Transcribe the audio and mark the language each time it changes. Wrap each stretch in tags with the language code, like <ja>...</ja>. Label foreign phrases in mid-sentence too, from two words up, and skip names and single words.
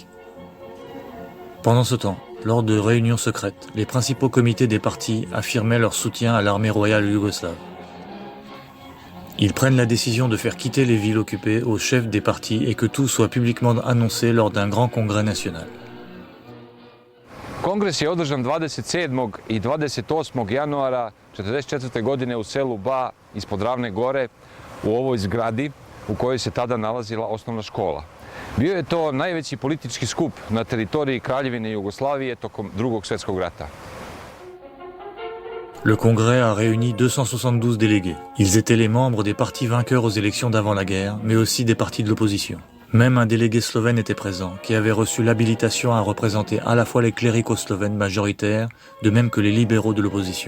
<fr>Pendant ce temps, lors de réunions secrètes, les principaux comités des partis affirmaient leur soutien à l'armée royale yougoslave. Ils prennent la décision de faire quitter les villes occupées aux chefs des partis et que tout soit publiquement annoncé lors d'un grand congrès national.</fr> <sr>Kongres je održan 27. i 28. januara 1944. godine u selu Ba ispod Ravne gore u ovoj zgradi u kojoj se tada nalazila osnovna škola. Bio je to najveći politički skup na teritoriji Kraljevine Jugoslavije tokom Drugog svjetskog rata.</sr> <fr>Le Congrès a réuni 272 délégués. Ils étaient les membres des partis vainqueurs aux élections d'avant la guerre, mais aussi des partis de l'opposition. Même un délégué slovène était présent, qui avait reçu l'habilitation à représenter à la fois les cléricaux slovènes majoritaires, de même que les libéraux de l'opposition.</fr>